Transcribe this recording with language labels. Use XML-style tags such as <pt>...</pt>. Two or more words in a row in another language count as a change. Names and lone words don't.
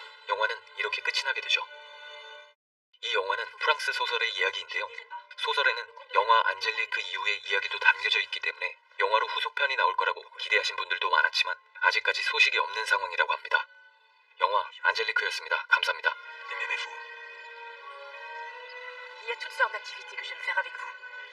<ko>영화는 이렇게 끝이 나게 되죠. 이 영화는 프랑스 소설의 이야기인데요. 소설에는 영화 안젤리크 이후의 이야기도 담겨져 있기 때문에 영화로 후속편이 나올 거라고 기대하신 분들도 많았지만 아직까지 소식이 없는 상황이라고 합니다. 영화 안젤리크였습니다. 감사합니다.</ko> <fr>Aimez-vous? Il y a toutes sortes d'activités que j'aime faire avec vous.</fr>